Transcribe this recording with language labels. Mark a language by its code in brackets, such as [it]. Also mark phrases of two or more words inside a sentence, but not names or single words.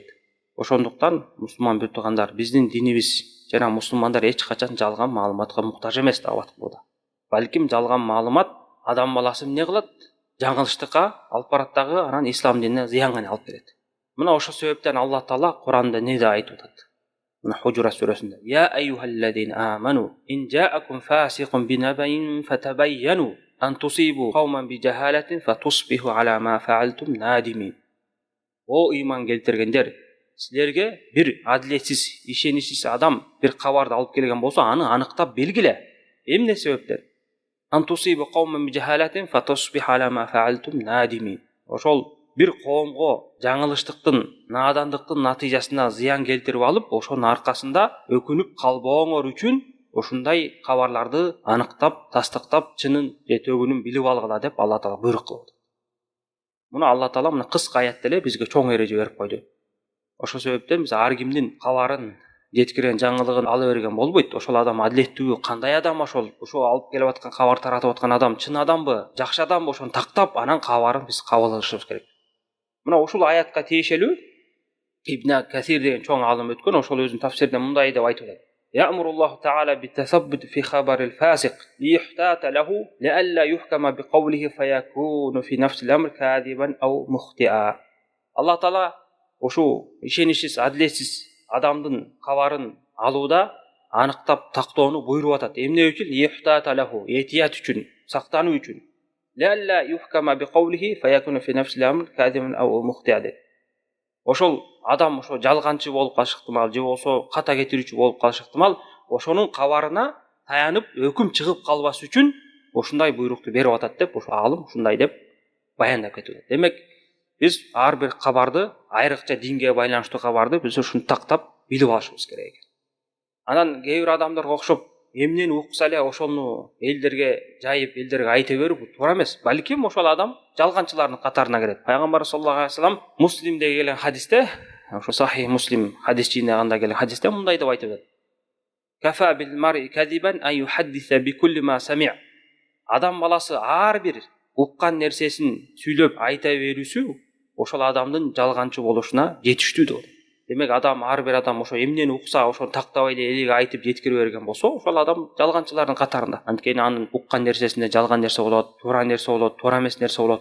[ky] Ошондуктан мусулман биртугандар, биздин динибиз жана мусулмандар эч качан жалган маалыматка муктаж эмес даават кылууда. Балким жалган маалымат адам баласы эмне кылат? Жаңылыштыкка алып барат дагы, анан ислам динине зыянга алып келет. Мына ошол себептен Алла Таала Куранда не деп айтып атат? Мына Худжурат сүрөсүндө: [ar] "يا أيها الذين آمنوا إن جاءكم فاسق بنبإ فتبينوا أن تصيبوا قوما بجهالة فتصبحوا على ما فعلتم نادمين". [ky] О ыйман келтиргендер, силерге бир адилетсиз, ишеничсиз адам бир кабарды алып келген болсо, аны аныктап белгиле. Эмне себептен? [ar] أن تصيبوا قوما بجهالة فتصبحوا على ما فعلتم نادمين. [ky] Ошол бир коомго жаңылыштыктын, наадандыктын натыйжасына зыян келтирип алып, ошонун аркасында өкүнүп калбооңор үчүн ушундай кабарларды аныктап, тастыктап, чынын же төгүнүн билип алгыла деп Алла Таала буйрук кылды. Муну Алла Таала мына кыска аятта эле бизге чоң эреже берип койду. Ошол себептен биз ар кимдин кабарын, жеткирген жаңылыгын ала берген болбойт. Ошол адам адилеттүүбү, кандай адам ошол алып келип аткан кабар таратып аткан адам чын адамбы, жакшы адамбы, ошону тактап, анан кабарын биз кабыл алышыбыз керек. Мына ушул аятка тиешелүү Ибн Касир деген чоң алым өткөн, ошол өзүнүн тафсиринде мындай деп айтып атат: [ar] "يأمر الله تعالى بالتثبت في خبر الفاسق ليحتاط له لئلا يحكم بقوله فيكون في نفس الأمر كاذبا أو مخطئا". [ky] Алла Таала ошо ишеничсиз, адилетсиз адамдын кабарын алууда аныктап тактоону буйруп атат. Эмне үчүн? [ar] ليحتاط له, [ky] этият үчүн, сактануу үчүн. [ar] لئلا يحكم بقوله فيكون في نفس الأمر كاذبا أو مخطئا. [ky] Ошол адам ошо жалганчы болуп калышы ыктымал, же болсо ката кетирүүчү болуп калышы ыктымал, ошонун кабарына таянып өкүм чыгып калбас үчүн ушундай буйрукту берип атат деп ошо алым ушундай деп баяндап кетти. Демек биз ар бир кабарды, айрыкча динге байланыштуу кабарды биз ушуну тактап билип алышыбыз керек. Анан кээ бир адамдарга окшоп эмнени укса эле ошону элдерге жайып, элдерге айта берүү бул туура эмес. Балким ошол адам жалганчылардын катарына кирет. Пайгамбар [ar] صلى الله عليه وسلم [ky] Муслимде келген хадисте, ошо Сахих Муслим хадис жыйнагында келген хадисте мындай деп айтып атат: [ar] "كفى بالمرء كذبا أن يحدث بكل ما سمع'". [ky] Адам баласы ар бир уккан нерсесин сүйлөп айта берүүсү ошол адамдын жалганчы болушуна жетиштүү деп. Демек адам, ар бир адам ошо эмнени укса, ошону тактабай эле элге айтып жеткире берген болсо, ошол адам жалганчылардын катарында. Анткени анын уккан нерсесинде жалган нерсе болот, туура нерсе болот, туура эмес нерсе болот.